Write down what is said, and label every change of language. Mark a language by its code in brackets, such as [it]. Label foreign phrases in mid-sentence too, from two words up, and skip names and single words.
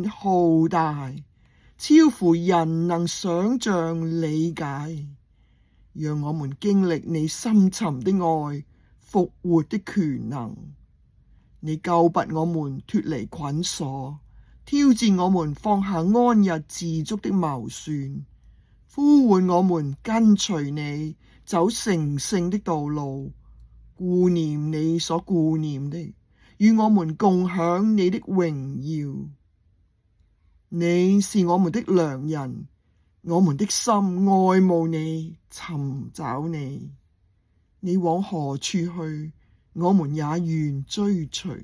[zh] 浩大，超乎人能想象理解，讓我們經歷你深沉的愛，復活的權能。你救拔我們脫離捆鎖， 挑戰我們放下安逸自足的謀算，呼喚我們跟隨你，走成聖的道路，顧念你所顧念的，與我們共享你的榮耀。你是我們的良人，我們的心愛慕你，尋找你。你往何處去，我們也願追隨。